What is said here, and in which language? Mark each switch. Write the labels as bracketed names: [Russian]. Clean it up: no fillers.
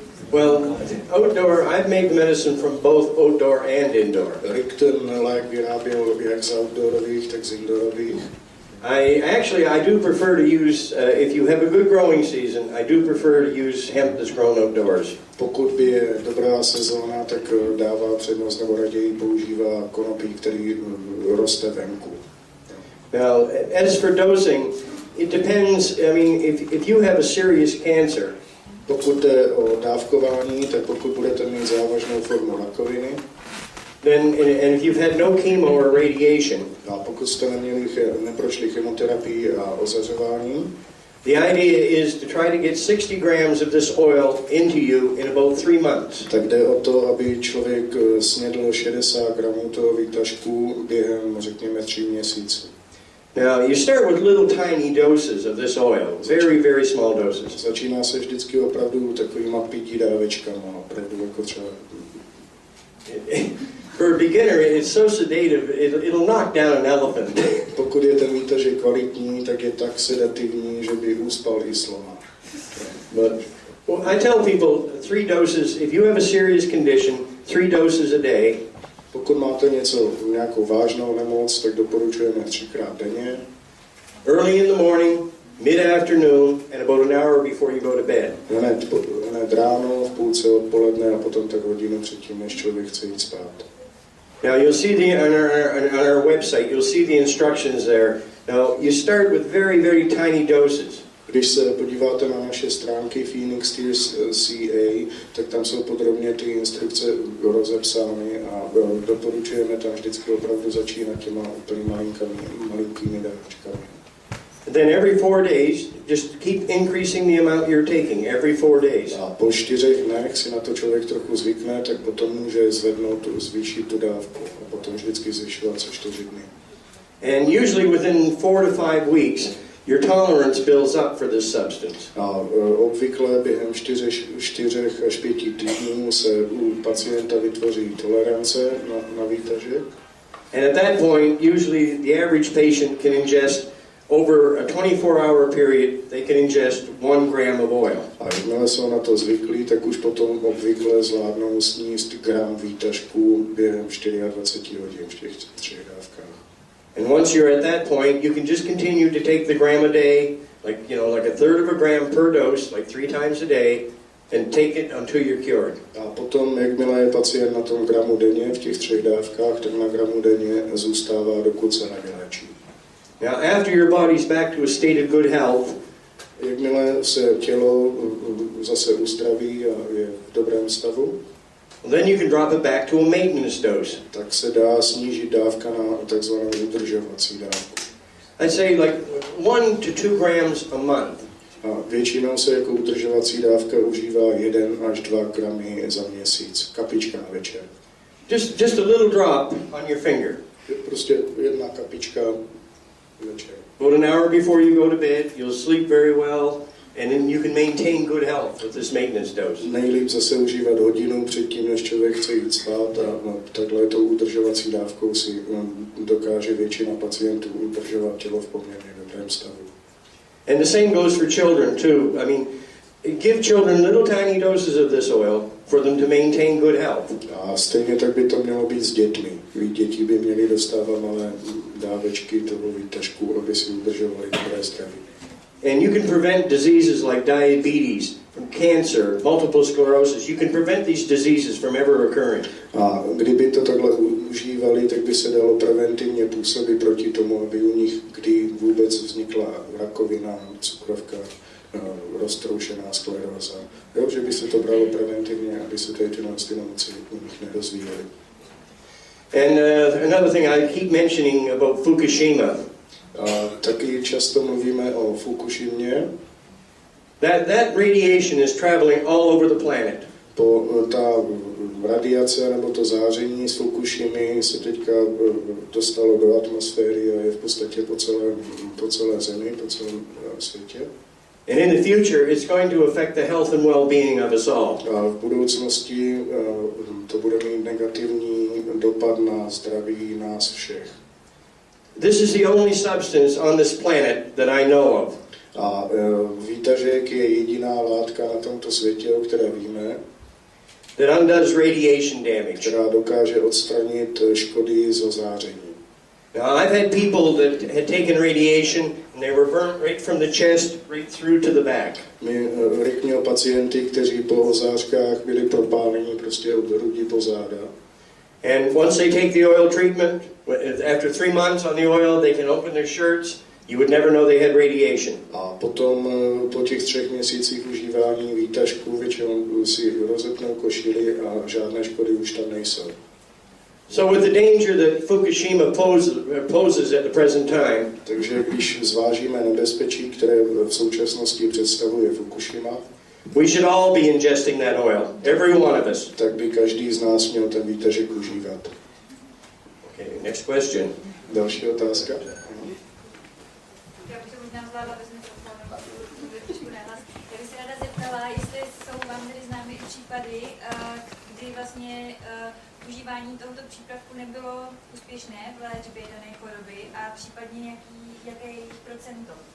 [English] Well, outdoor, I've made medicine from both outdoor and indoor. [Czech] Rick ten lék vyráběl jak z outdoorových, tak z indoorových. [English] I do prefer to use, if you have a good growing season, I do prefer to use hemp that's grown outdoors. [Czech] Pokud by je dobrá sezóna, tak dává přednost nebo raději používá konopí, který roste venku. [English] Now, as for dosing, it depends. I mean, if you have a serious cancer, [Czech] pokud jde o dávkování, tak pokud budete mít závažnou formu rakoviny, [English] then and if you've had no chemo or radiation, [Czech] a pokud jste neprošli chemoterapii a ozařování, [English] the idea is to try to get 60 grams of this oil into you in about 3 months. [Czech] Tak jde o to, aby člověk snědl 60 gramů toho výtažku během, řekněme, 3 měsíců. [English] Now, you start with little tiny doses of this oil, very, very small doses. [Czech] Začíná se vždycky opravdu takovýma 5 dávečkama, opravdu jako třeba. [English] For a beginner, it's so sedative, it'll knock down an elephant. [Czech] Pokud je ten výtažek kvalitní, tak je tak sedativní, že by uspal i slona. [English] But well, I tell people 3 doses, if you have a serious condition, 3 doses a day. [Czech] Pokud máte nějakou vážnou nemoc, tak doporučujeme 3krát denně. [English] Early in the morning, mid-afternoon, and about an hour before you go to bed. [Czech] Hned ráno, v půlce odpoledne a potom tak hodinu předtím, než člověk chce jít spát. [English] Now you'll see on our website, you'll see the instructions there. Now you start with very, very tiny doses. [Czech] Když se podíváte na naše stránky Fénixových, tak tam jsou podrobně ty instrukce rozepsány a doporučujeme tam vždycky opravdu začínat těma úplně malinkými dávečkami. [English] Then every 4 days, just keep increasing the amount you're taking every 4 days. [Czech] A po 4 dnech si na to člověk trochu zvykne, tak potom může zvýšit tu dávku a potom vždycky zvyšovat co 4 dny. [English] And usually within 4 to 5 weeks, your tolerance builds up for this substance. [Czech] A obvykle během 4 až 5 týdnů se u pacienta vytvoří tolerance na výtažek. [English] And at that point, usually the average patient can ingest over a 24-hour period, they can ingest 1 gram of oil. [Czech] A jakmile jsou na to zvyklí, tak už potom obvykle zvládnou sníst gram výtažku během 24 hodin v těch 3 dávkách. [English] And once you're at that point, you can just continue to take the gram a day, like a third of a gram per dose, like 3 times a day, and take it until you're cured. [Czech] A potom, jakmile je pacient na tom gramu denně v těch 3 dávkách, tak na gramu denně zůstává, dokud se nevyléčí. [English] Now, after your body's back to a state of good health, [Czech] jakmile se tělo zase uzdraví a je v dobrém stavu, [English] then you can drop it back to a maintenance dose. [Czech] Tak se dá snížit dávka na takzvanou udržovací dávku. [English] I'd say like 1 to 2 grams a month. [Czech] A většinou se jako udržovací dávka užívá 1 až 2 gramy za měsíc, kapička na večer. [English] Just a little drop on your finger. [Czech] Prostě 1 kapička večer. [English] About an hour before you go to bed, you'll sleep very well, and then you can maintain good health with this maintenance dose. [Czech] Nejlíp zase užívat hodinu předtím, než člověk chce jít spát a takhle tou udržovací dávkou si dokáže většina pacientů udržovat tělo v poměrně dobrém stavu. [English] And the same goes for children too. I mean, give children little tiny doses of this oil for them to maintain good health. [Czech] A stejně tak by to mělo být s dětmi. Děti by měly dostávat malé dávečky toho výtažku, aby si udržovali dobré zdraví. [English] And you can prevent diseases like diabetes, from cancer, multiple sclerosis. You can prevent these diseases from ever occurring. [Czech] A kdyby to takhle užívali, tak by se dalo preventivně působit proti tomu, aby u nich kdy vůbec vznikla rakovina, cukrovka, roztroušená skleróza. Že by se to bralo preventivně, aby se ty nemoci u nich nerozvíjely. [English] And another thing I keep mentioning about Fukushima. [Czech] Taky často mluvíme o Fukushimě. [English] That radiation is traveling all over the planet. [Czech] Ta radiace nebo to záření z Fukushimy se teďka dostalo do atmosféry a je v podstatě po celé zemi, po celém světě. [English] And in the future, it's going to affect the health and well-being of us all. [Czech] A v budoucnosti to bude mít negativní dopad na zdraví nás všech. [English] This is the only substance on this planet that I know of. [Czech] A výtažek je jediná látka na tomto světě, o které víme, [English] that undoes radiation damage. [Czech] Která dokáže odstranit škody zo záření. [English] Now, I've had people that had taken radiation and they were burnt right from the chest right through to the back. [Czech] Rick měl pacienty, kteří po zářkách byli propáleni prostě od hrudi po záda. [English] And once they take the oil treatment, after 3 months on the oil, they can open their shirts. You would never know they had radiation. [Czech] A potom po těch 3 měsících užívání výtažku většinou si rozepnou košili a žádné škody už tam nejsou. [English] So with the danger that Fukushima poses at the present time, [Czech] takže když zvážíme nebezpečí, které v současnosti představuje Fukushima, [English] we should all be ingesting that oil, every one of us. [Czech] Tak by každý z nás měl ten výtažek užívat. [English] Okay, next question. [Czech] Další otázka. Já bych to možná zvládla bez mikrofonu, trošku nahlas. Já bych se ráda zeptala, jestli jsou vám tedy známy případy, kdy vlastně užívání tohoto přípravku nebylo úspěšné v léčbě dané choroby a případně jaké je jejich procento?